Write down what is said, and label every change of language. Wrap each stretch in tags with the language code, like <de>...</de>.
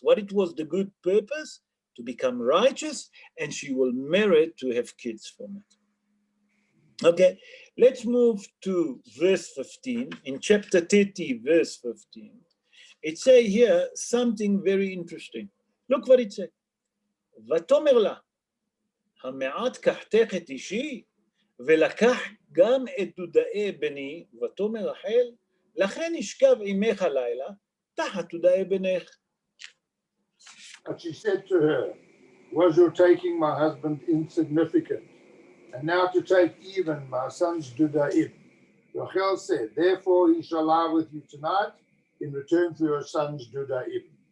<en>What it was the good purpose? To become righteous, and she will merit to have kids from it. Okay, let's move to verse 15. In chapter 30, verse 15, it says here something very interesting. Look what it says.</en> <he>ותאמר לה, המעט קחתך את אישי, ולקח גם את דודאי בני, ותאמר רחל, לכן ישכב עמך הלילה, תחת דודאי בנך.</he> <en>But she said to her, was your taking my husband insignificant? And now to take even my son's Dudaim. Rachel said, therefore he shall lie with you tonight in return for your son's Dudaim.</en>